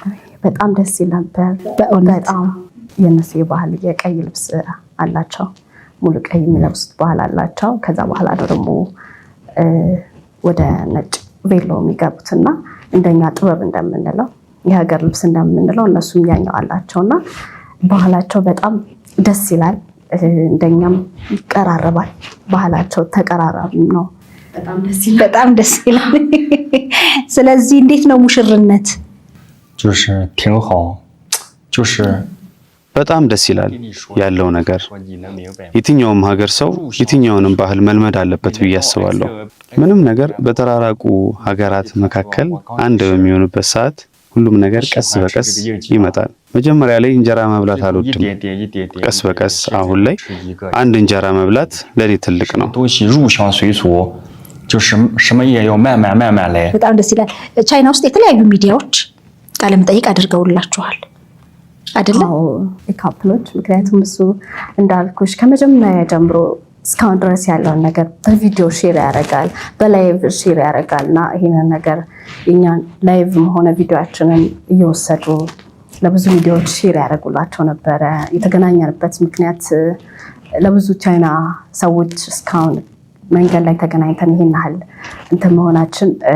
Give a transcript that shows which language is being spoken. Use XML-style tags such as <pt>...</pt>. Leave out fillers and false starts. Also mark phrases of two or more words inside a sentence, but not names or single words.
<am>በጣም ደስ ይል ነበር። በጣም የነሱ የባህል የቀይ ልብስ አላቸው፣ ሙሉ ቀይ የሚለብሱት ባህል አላቸው። ከዛ በኋላ ደግሞ ወደ ነጭ ቬሎ የሚገቡትና እንደኛ ጥበብ እንደምንለው የሀገር ልብስ እንደምንለው እነሱም ያኛው አላቸውና ባህላቸው በጣም ደስ ይላል። እንደኛም ይቀራረባል። ባህላቸው ተቀራራቢ ነው። በጣም ደስ ይላል። ስለዚህ እንዴት ነው ሙሽርነት?</am> <zh>就是挺好，就是</zh> <am>በጣም ደስ ይላል ያለው ነገር። የትኛውም ሀገር ሰው የትኛውንም ባህል መልመድ አለበት ብዬ አስባለሁ። ምንም ነገር በተራራቁ ሀገራት መካከል አንድ በሚሆንበት ሰዓት ሁሉም ነገር ቀስ በቀስ ይመጣል። መጀመሪያ ላይ እንጀራ መብላት አልወድም። ቀስ በቀስ አሁን ላይ አንድ እንጀራ መብላት ለኔ ትልቅ ነው።</am> <zh>东西入乡随俗，就是什么也要慢慢慢慢来。</zh> <am>በጣም ደስ ይላል። ቻይና ውስጥ የተለያዩ ሚዲያዎች ቃለ መጠይቅ አድርገውላችኋል አይደለ? አዎ የካፕሎች ምክንያቱም እሱ እንዳልኩሽ ከመጀመሪያ ጀምሮ እስካሁን ድረስ ያለውን ነገር በቪዲዮ ሼር ያደርጋል፣ በላይቭ ሼር ያደርጋል እና ይሄንን ነገር እኛን ላይቭም ሆነ ቪዲዮአችንን እየወሰዱ ለብዙ ሚዲያዎች ሼር ያደርጉላቸው ነበረ። የተገናኘንበት ምክንያት ለብዙ ቻይና ሰዎች እስካሁን መንገድ ላይ ተገናኝተን ይሄን ያህል እንትን መሆናችን</am>